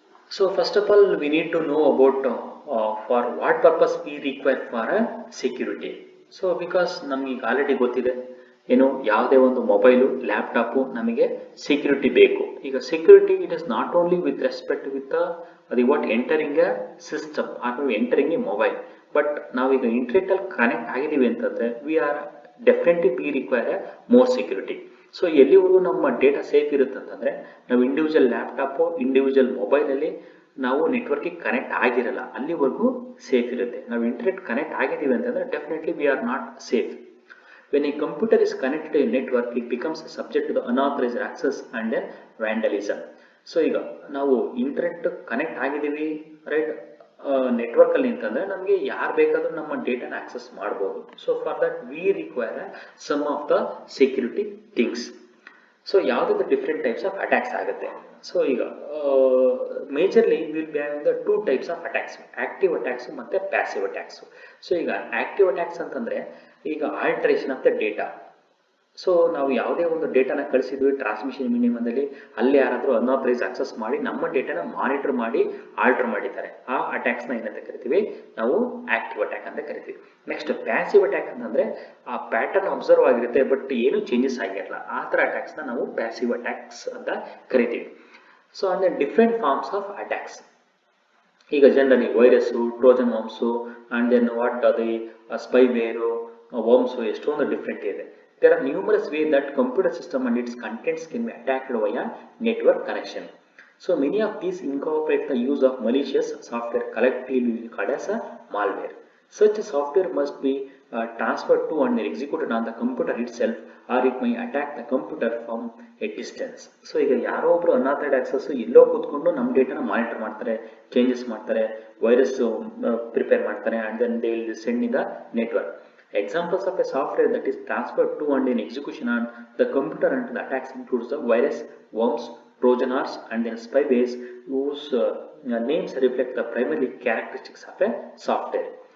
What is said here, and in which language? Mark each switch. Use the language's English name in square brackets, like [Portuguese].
[English] So first of all we need to know about for what purpose we require for a security. So because [Kannada] ನಮಗೆ already ಗೊತ್ತಿದೆ ಏನು ಯಾವುದೇ ಒಂದು mobile laptop ನಮಗೆ security ಬೇಕು. [English] ಈಗ security it is not only with respect with ಅದು what entering a system ಅಥವಾ entering a mobile, but [Kannada] ನಾವೀಗ ಇಂಟರ್ನೆಟ್ ಅಲ್ಲಿ ಕನೆಕ್ಟ್ ಆಗಿದ್ದೀವಿ ಅಂತಂದ್ರೆ [English] We are definitely we require a more security. [Kannada] So ಎಲ್ಲಿವರೆಗೂ ನಮ್ಮ ಡೇಟಾ ಸೇಫ್ ಇರುತ್ತೆ ಅಂತಂದ್ರೆ ನಾವು ಇಂಡಿವಿಜುವಲ್ ಲ್ಯಾಪ್ಟಾಪು ಇಂಡಿವಿಜುವಲ್ ಮೊಬೈಲಲ್ಲಿ ನಾವು ನೆಟ್ವರ್ಕಿಗೆ ಕನೆಕ್ಟ್ ಆಗಿರಲ್ಲ, ಅಲ್ಲಿವರೆಗೂ ಸೇಫ್ ಇರುತ್ತೆ. ನಾವು ಇಂಟರ್ನೆಟ್ ಕನೆಕ್ಟ್ ಆಗಿದ್ದೀವಿ ಅಂತಂದ್ರೆ [English] Definitely we are not safe. When a computer is connected to a network, it becomes subject to the unauthorized access and then vandalism. [Kannada] So ಈಗ ನಾವು ಇಂಟರ್ನೆಟ್ ಕನೆಕ್ಟ್ ಆಗಿದ್ದೀವಿ ರೈಟ್ ನೆಟ್ವರ್ಕ್ ಅಲ್ಲಿ ಅಂತಂದ್ರೆ ನಮಗೆ ಯಾರು ಬೇಕಾದ್ರೂ ನಮ್ಮ ಡೇಟಾನ ಆಕ್ಸೆಸ್ ಮಾಡ್ಬೋದು. [English] So for that we require some of the security things. So ಯಾವುದಾದ್ರು different types of attacks ಆಗುತ್ತೆ. So ಈಗ majorly will be having the two types of attacks, active attacks ಮತ್ತೆ passive attacks. So ಈಗ active attacks ಅಂತಂದ್ರೆ ಈಗ alteration of the data. [Kannada] So ನಾವು ಯಾವುದೇ ಒಂದು ಡೇಟಾನ ಕಳಿಸಿದ್ವಿ ಟ್ರಾನ್ಸ್ಮಿಷನ್ ಮೀಡಿಯಮದಲ್ಲಿ, ಅಲ್ಲಿ ಯಾರಾದರೂ ಅನ್ಆಥರೈಸ್ ಆಕ್ಸೆಸ್ ಮಾಡಿ ನಮ್ಮ ಡೇಟಾನ ಮಾನಿಟರ್ ಮಾಡಿ ಆಲ್ಟರ್ ಮಾಡಿದ್ದಾರೆ, ಆ ಅಟ್ಯಾಕ್ಸ್ನ ಏನಂತ ಕರಿತೀವಿ ನಾವು ಆಕ್ಟಿವ್ ಅಟ್ಯಾಕ್ ಅಂತ ಕರಿತೀವಿ. ನೆಕ್ಸ್ಟ್ ಪ್ಯಾಸಿವ್ ಅಟ್ಯಾಕ್ ಅಂತಂದ್ರೆ ಆ ಪ್ಯಾಟರ್ನ್ ಅಬ್ಸರ್ವ್ ಆಗಿರುತ್ತೆ ಬಟ್ ಏನು ಚೇಂಜಸ್ ಆಗಿರಲ್ಲ, ಆ ಥರ ಅಟ್ಯಾಕ್ಸ್ನ ನಾವು ಪ್ಯಾಸಿವ್ ಅಟ್ಯಾಕ್ಸ್ ಅಂತ ಕರಿತೀವಿ. [English] So ಅಂದ್ರೆ different forms of attacks. ಈಗ generally virus, Trojan worms and then what ಅದು spyware, worms, ಎಷ್ಟೊಂದು different ಇದೆ. There are numerous ways that computer system and its contents can be attacked via network connection. So many of these incorporate the use of malicious software, collectively called as a malware. Such software must be transferred to and executed on the computer itself, or it may attack the computer from a distance. [Kannada] So ಈಗ ಯಾರೋ ಒಬ್ರು unauthorised access ಎಲ್ಲೋ ಕೂತ್ಕೊಂಡು ನಮ್ಮ ಡೇಟಾನ monitor ಮಾಡ್ತಾರೆ, changes ಮಾಡ್ತಾರೆ, virus prepare ಮಾಡ್ತಾರೆ [English] and then they will send in the network. Examples of a software that is transferred to and in execution on the computer and the attacks includes the virus, worms, trojan horse and then spywares whose names reflect the primary characteristics of a software.